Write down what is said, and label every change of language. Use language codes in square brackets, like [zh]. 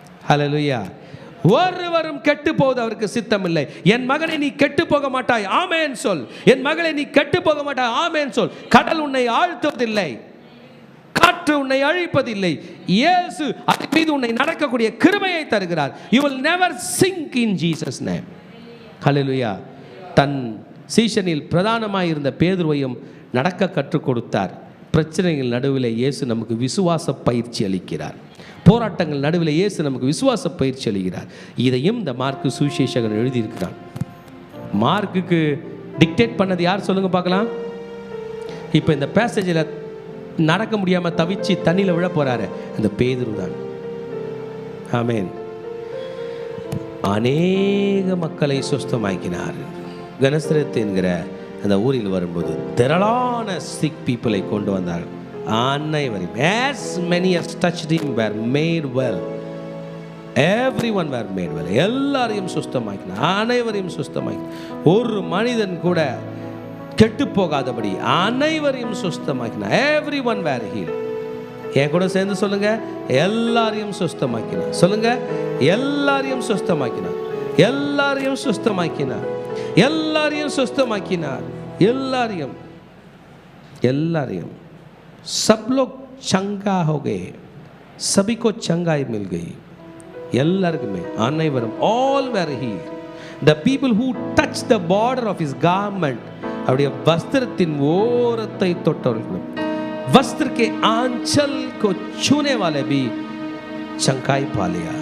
[ta] ஹல்லேலூயா. ஒருவரும் கெட்டு போவது அவருக்கு சித்தமில்லை. என் மகனை நீ கெட்டு போக மாட்டாய், ஆமென் சொல். என் மகளை நீ கெட்டு போக மாட்டாய், ஆமென் சொல். கடல் உன்னை ஆழ்த்துவதில்லை, காற்று உன்னை அழிப்பதில்லை. இயேசு அதன் மீது உன்னை நடக்கக்கூடிய கிருபையை தருகிறார். [en] You will never sink in Jesus name. [ta] ஹல்லேலூயா. தன் சீஷனில் பிரதானமாய் இருந்த பேதுருவையும் நடக்க கற்றுக் கொடுத்தார். பிரச்சனைகள் நடுவில் இயேசு நமக்கு விசுவாச பயிற்சி அளிக்கிறார். போராட்டங்கள் நடுவில் இயேசு நமக்கு விசுவாச பயிற்சி அளிக்கிறார். இதையும் இந்த மார்க்கு சுவிசேஷகன் எழுதியிருக்கிறான். மார்க்குக்கு டிக்டேட் பண்ணது யார் சொல்லுங்க பார்க்கலாம். இப்போ இந்த பேசேஜில் நடக்க முடியாமல் தவிச்சு தண்ணியில் விழ போறாரு, அந்த பேதுரு தான். ஆமேன். அநேக மக்களை சுஸ்தமாக்கினார். கனசரத் என்கிற அந்த ஊரில் வரும்போது திரளான [en] sick people [ta] கொண்டு வந்தார். [en] அனைவரையும், as many as touched him were made well. Everyone were made well. [ta] எல்லாரையும் சுஸ்தமாக்கினார், அனைவரையும் சுஸ்தமாக்கினார். ஒரு மனிதன் கூட கெட்டு போகாதபடி அனைவரையும் சுஸ்தமாக்கினார். [en] everyone were healed. [ta] என் கூட சேர்ந்து சொல்லுங்க, எல்லாரையும் சுஸ்தமாக்கினார். சொல்லுங்க, எல்லாரையும் சுஸ்தமாக்கினார், எல்லாரையும் சுஸ்தமாக்கினார், எல்லாரையும் சுஸ்தமாக்கினார், எல்லாரையும் எல்லாரையும். [hi] सब लोग चंगा हो गए, सभी को चंगाई मिल गई. [ta] எல்லாருக்குமே, அனைவரும், [en] all were healed. The people who touched the border of his garment, [ta] அவருடைய வஸ்திரத்தின் ஓரத்தை தொட்டவர்களும், [hi] वस्त्र के आंचल को छूने वाले भी चंगाई पा लिया.